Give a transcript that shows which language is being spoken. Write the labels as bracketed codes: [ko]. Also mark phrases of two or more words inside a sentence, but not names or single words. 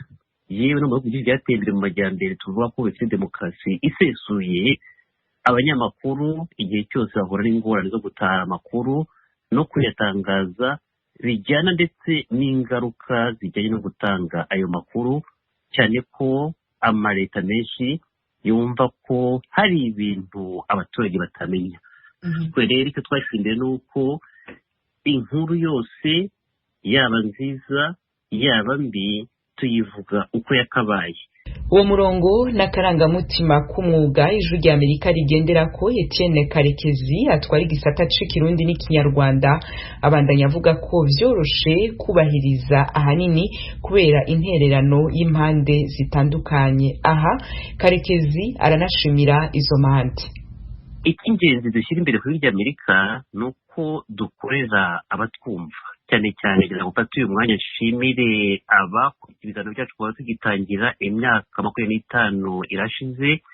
[rw] Yewe no mu bihugu byateye imbere mu majyambere tuvuga ko bifite demokarasi isesuye, abanyamakuru igihe cyose bahura n'ingorane zo gutara amakuru no kuyatangaza bijyana ndetse n'ingaruka zijyanye no gutanga ayo makuru, cyane ko amaleta menshi yumva ko hari ibintu abaturage batamenya. Twe rero icyo twashimiye ni uko inkuru yose yaba nziza yaba mbi tuyivuga uko yakabaye. [rn] Uwo murongo n'akarangamutima k'umwuga Ijwi rya Amerika rigendera ko Etienne Karekezi atwara igisata c'ikirundi n'ikinyarwanda abandanya avuga ko vyoroshe kubahiriza ahanini kubera intererano y'impande zitandukanye. [rw] Aha Karekezi aranashimira izo mpande. Icy'ingenzi dushyira imbere kuri rya Amerika ni uko dukorera abatwumva, cyane cyane kugira ngo mfate uyu mwanya nshimire abakurikira ibiganiro byacu kuva tugitangira imyaka 25 irashize.